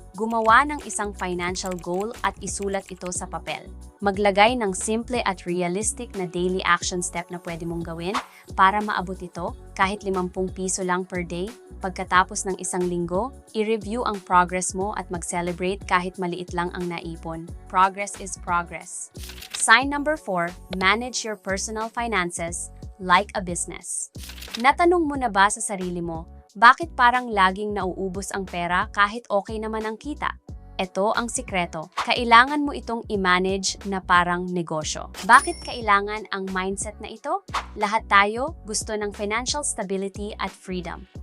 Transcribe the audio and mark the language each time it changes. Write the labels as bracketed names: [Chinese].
[Filipino] Gumawa ng isang financial goal at isulat ito sa papel. Maglagay ng simple at realistic na daily action step na pwede mong gawin para maabot ito kahit 50 piso lang per day. Pagkatapos ng 1 linggo, i-review ang progress mo at mag-celebrate kahit maliit lang ang naipon. [English] Progress is progress. Sign number 4, manage your personal finances like a business. [Filipino] Natanong mo na ba sa sarili mo, bakit parang laging nauubos ang pera kahit okay naman ang kita? Ito ang sikreto. Kailangan mo itong i-manage na parang negosyo. Bakit kailangan ang mindset na ito? Lahat tayo gusto ng financial stability at freedom.